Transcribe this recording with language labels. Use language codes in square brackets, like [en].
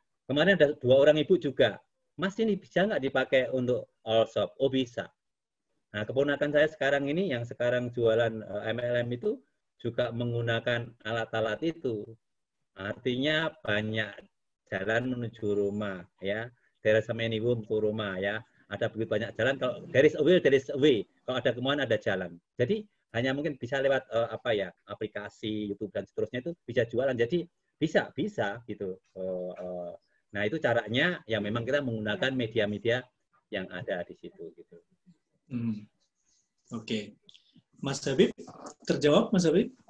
[id] Kemarin ada 2 orang ibu juga. Mas, ini bisa nggak dipakai untuk all shop? Oh, bisa. Nah, keponakan saya sekarang ini, yang sekarang jualan MLM itu, juga menggunakan alat-alat itu. Artinya banyak jalan menuju rumah, ya. [en] There is many room to [id] rumah, ya. Ada begitu banyak jalan. Kalau [en] there is a will, there is a way. [id] Kalau ada kemauan, ada jalan. Jadi hanya mungkin bisa lewat aplikasi YouTube dan seterusnya itu bisa jualan. Jadi bisa gitu. Nah, itu caranya ya memang kita menggunakan media-media yang ada di situ gitu. Oke. Mas Habib, terjawab Mas Habib?